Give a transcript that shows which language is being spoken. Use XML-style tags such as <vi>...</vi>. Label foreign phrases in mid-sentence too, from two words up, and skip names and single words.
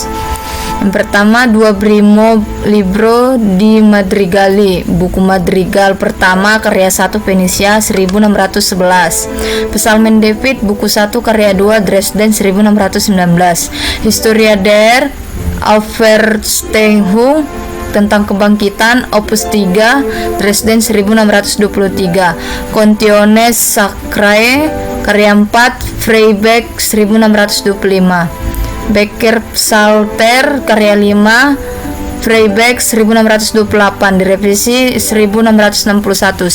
<id>Yang pertama, Dua Primo Libro di Madrigali, buku madrigal pertama karya 1 Venesia 1611. Psalmen David, buku 1 karya 2 Dresden 1619. Historia der Auferstehung, tentang kebangkitan, opus 3 Dresden 1623. Contiones Sacrae karya 4 Freiberg 1625. Becker Psalter karya 5 Freiberg 1628, direvisi 1661.</id>